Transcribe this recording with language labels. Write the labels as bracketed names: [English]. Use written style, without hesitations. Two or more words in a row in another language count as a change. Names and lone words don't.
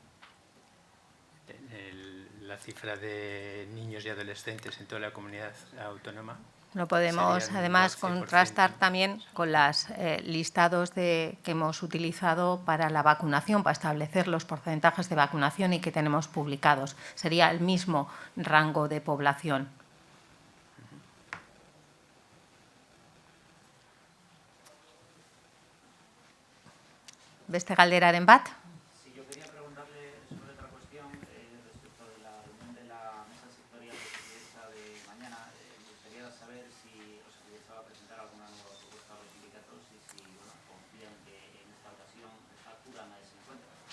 [Spanish] La cifra de niños y adolescentes en toda la comunidad autónoma. Lo podemos además contrastar también con los listados que hemos utilizado para la vacunación, para establecer los porcentajes de vacunación y que tenemos publicados. Sería el mismo rango de población. [Basque] Beste galderaren bat? [Spanish] Sí, yo quería preguntarle sobre otra cuestión respecto de la reunión de la mesa sectorial de mañana. Me gustaría saber si os va a presentar alguna nueva propuesta a los sindicatos y si confían que en esta ocasión acudan a ese encuentro.